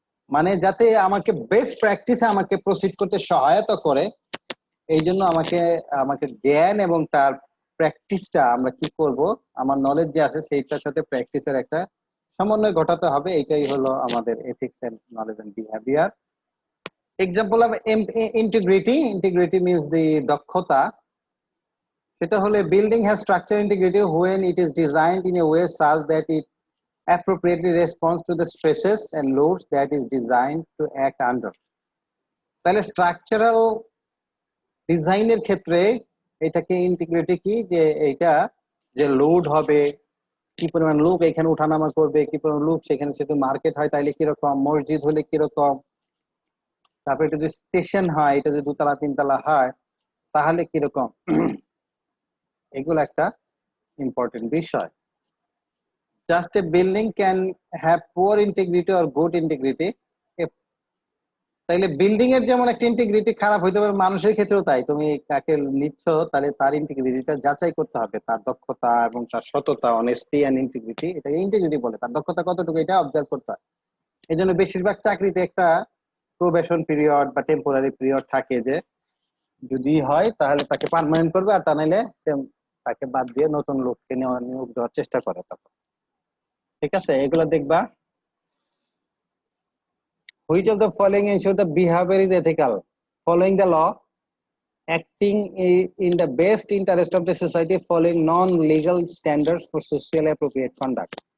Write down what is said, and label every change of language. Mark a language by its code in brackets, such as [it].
[bn] মানে যাতে আমাকে বেস্ট প্র্যাকটিসে আমাকে প্রসিড করতে সহায়তা করে, এই জন্য আমাকে জ্ঞান এবং তার প্র্যাকটিসটা আমরা কি করব, আমার নলেজ যে আছে সেইটার সাথে প্র্যাকটিসের একটা সমন্বয় ঘটাতে হবে, এটাই হলো আমাদের ethics and knowledge and behaviour. [en] example of integrity means the দক্ষতা, [bn] সেটা হলে [en] building has structural integrity when it is designed in a way such that it appropriately responds to the stresses and loads that is designed to act under. [bn] তাহলে structural ডিজাইনের ক্ষেত্রে এটাকে integrity কি, যে এটা যে লোড হবে, কি পরিমাণ লোক এখানে উঠানামা করবে, কি পরিমাণ লোক সেখানে, সেটা মার্কেট হয় তাইলে কিরকম, মসজিদ হলে কিরকম, তারপরে এটা যদি স্টেশন হয়, এটা যদি দুতলা তিনতলা হয় তাহলে কিরকম, এগুলো একটা ইম্পর্টেন্ট বিষয়। [en] Just a building can have poor integrity or good integrity. [bn] তাইলে বিল্ডিং এর যেমন একটা ইন্টিগ্রিটি খারাপ হইতে পারে, মানুষের ক্ষেত্রেও তাই। তুমি কাকে নিচ্ছ তাহলে তার ইন্টিগ্রিটিটা যাচাই করতে হবে, তার দক্ষতা এবং তার সততা, [en] honesty and integrity, [bn] এটাকে ইন্টিগ্রিটি বলে। তার দক্ষতা কতটুকু এটা অবজার্ভ করতে হয়। এই জন্য বেশিরভাগ চাকরিতে একটা প্রবেশন পিরিয়ড বা টেম্পোরারি পিরিয়ড থাকে, যে যদি হয় তাহলে তাকে পার্মানেন্ট করবে, আর তা নাইলে তাকে বাদ দিয়ে নতুন লোককে নিয়োগ দেওয়ার চেষ্টা করে তখন। ঠিক আছে, এগুলো দেখবা। [en] Which of the following ensure the behavior is ethical? Following the law, acting in the best interest of the society, following non-legal standards for socially appropriate conduct.